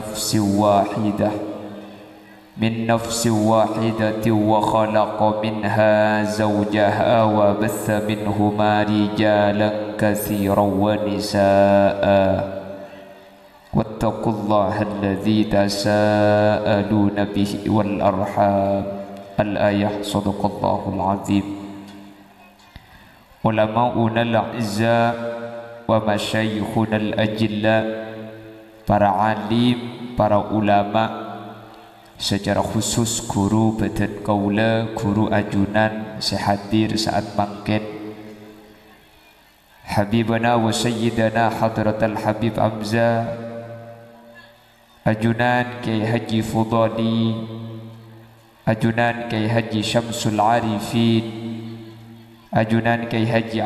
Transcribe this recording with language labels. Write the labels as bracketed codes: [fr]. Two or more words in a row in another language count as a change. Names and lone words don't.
[ar] نفس واحدة وخلق منها زوجها وبث منهما رجالا كثيرا ونساء واتقوا الله الذي تساءلون به والأرحام الآية صدق الله العظيم علماؤنا الأعزة ومشايخنا الأجلة [mad] para alim, para ulama secara khusus guru badan kaula, guru ajunan sehadir saat mangken [ar] حبيبنا وسيدنا حضرة [mad] Habib Hamzah ajunan Kiai Haji Fudali ajunan Kiai Haji Syamsul Arifin ajunan Kiai Haji